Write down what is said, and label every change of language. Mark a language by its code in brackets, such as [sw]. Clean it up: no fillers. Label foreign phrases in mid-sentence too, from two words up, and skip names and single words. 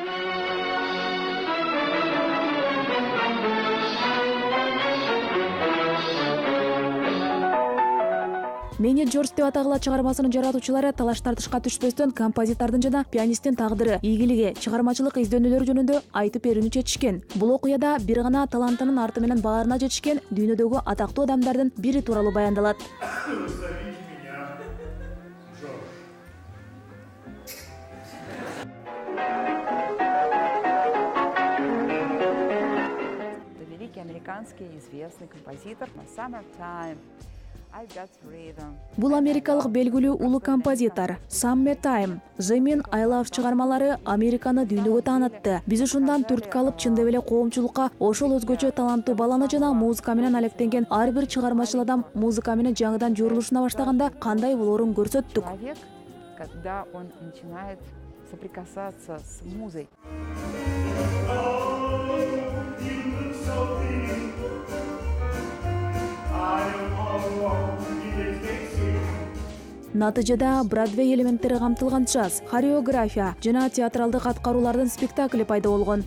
[ky] Мени Джордж деп атагыла чыгармасынын жаратуучулары талаш-тартышка түшпөстөн композитордун жана пианисттин тагдыры, ийгилиги, чыгармачылык издөнүүлөрү жөнүндө айтып берүүнү чечишкен. Бул окуяда бир гана талантынын арты менен баарына жетишкен дүйнөдөгү атактуу адамдардын бири тууралуу баяндалат. [ru] Это великий американский известный композитор Summertime. [ky] Бул америкалык белгилүү улуу композитор Summertime, Жемин Айлав чыгармалары Американы дүйнөгө таанытты. Биз ушундан түрткү алып чындап эле коомчулукка ошол өзгөчө таланттуу баланы жана музыка менен алектенген ар бир чыгармачыл адам музыка менен жаңыдан журулушуна баштаганда кандай болоорун көрсөттүк. [ru] Когда он начинает соприкасаться с музой. [ky] Натыйжада Бродвей элементтери камтылган джаз, хореография жана театралдык аткаруулардын спектакли пайда болгон.